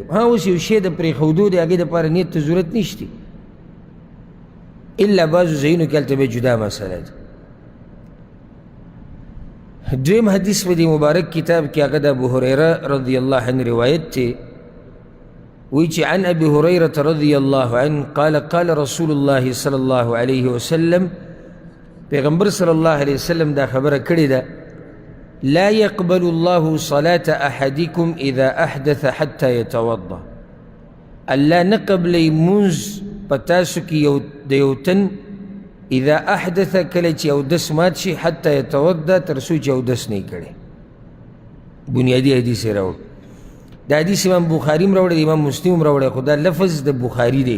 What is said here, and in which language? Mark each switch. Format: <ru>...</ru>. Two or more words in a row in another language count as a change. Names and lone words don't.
<ps>ها اوس یو شی د پرېښودو دی، هغې دپاره نیت ته ضرورت نشته، الا بعضو ځایونو کې هلته بیا جدا مسله ده. دویم حدیث په دې مبارک کتاب کې هغه د ابو هریره رضی الله عنه روایت دی. وی چې</ps> <ar>عن ابي هريره رضي الله عنه قال قال رسول الله صلى الله عليه وسلم،</ar> <ps>پیغمبر صلی الله علیه وسلم دا خبره کړې ده،</ps> <ar>لا يقبل الله صلاة احدكم اذا احدث حتى يتوضا.</ar> <ps>الله نه قبلوي مونځ په تاسو کې د یو تن</ps> <ar>اذا احدث</ar> <ps>کله چې اودس مات شي</ps> <ar>حتى يتوضا</ar> <ps>تر څو چې اودس نه کړي. بنیادي حدیث یې راوړ. دا حدیث امام بخاري هم راوړی، امام مسلم هم راوړی، خو دا لفظ د بخاري دی.</ps>